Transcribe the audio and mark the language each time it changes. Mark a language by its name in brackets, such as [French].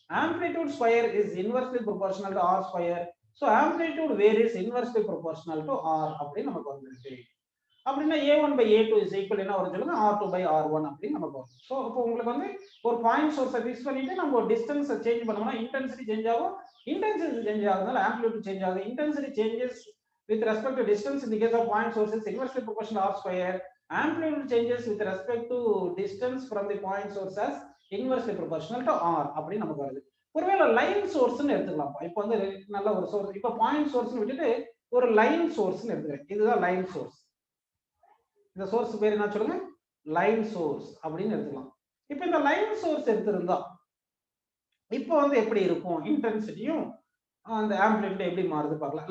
[Tamil] Amplitude square is inversely proportional to r². So amplitude varies inversely proportional to r அப்படி நமக்கு வந்துருச்சு. அப்படின்னா a1/a2 is equal என்ன வரும் சொல்லுங்க, r2/r1 அப்படி நமக்கு வரும். சோ இப்போ உங்களுக்கு வந்து ஒரு பாயிண்ட் சோர்ஸை ஃபிக்ஸ் பண்ணிட்டு நம்ம ஒரு டிஸ்டன்ஸை சேஞ்ச் பண்ணோம்னா இன்டென்சிட்டி சேஞ்ச் ஆகும். இன்டென்சிட்டி சேஞ்ச் ஆகுதுனால ஆம்ப்ளிடியூட் சேஞ்ச் ஆகுது. [English] Intensity changes with respect to distance in the case of point source is inversely proportional r². Amplitude changes with respect to distance from the point source as inversely proportional to r [Tamil] அப்படி நமக்கு வருது. ஒருவேளை line சோர்ஸ்னு எடுத்துக்கலாம். இப்போ வந்து நல்ல ஒரு source, இப்போ பாயிண்ட் சோர்ஸ்னு விட்டுட்டு ஒரு லைன் சோர்ஸ்னு எடுத்துக்கிறேன். இதுதான் லைன் சோர்ஸ். இந்த சோர்ஸ் பேர் என்ன சொல்லுங்க, லைன் சோர்ஸ் அப்படின்னு எடுத்துக்கலாம். இப்போ இந்த லைன் சோர்ஸ் எடுத்திருந்தா இப்போ வந்து எப்படி இருக்கும், இன்டென்சிட்டியும் அந்த ஆம்ப்ளிடியூட் எப்படி மாறுது பார்க்கலாம்.